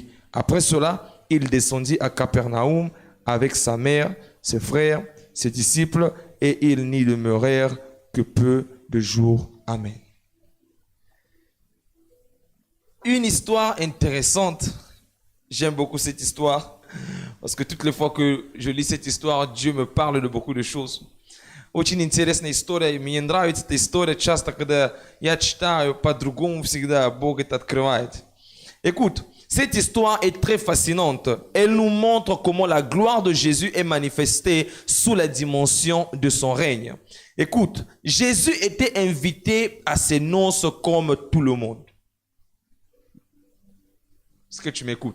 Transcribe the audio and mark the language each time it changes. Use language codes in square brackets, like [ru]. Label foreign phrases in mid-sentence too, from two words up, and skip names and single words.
[fr] Après cela, il descendit à Capernaum avec sa mère, ses frères, ses disciples, et ils n'y demeurèrent que peu de jours. Amen. Une histoire intéressante. J'aime beaucoup cette histoire, parce que toutes les fois que je lis cette histoire, Dieu me parle de beaucoup de choses. [ru] Очень интересная история, и мне нравится эта история. Часто, когда я читаю, по-другому всегда Бог это открывает. [fr] Écoute, cette histoire est très fascinante. Elle nous montre comment la gloire de Jésus est manifestée sous la dimension de son règne. Écoute, Jésus était invité à ses noces comme tout le monde. Est-ce que tu m'écoutes?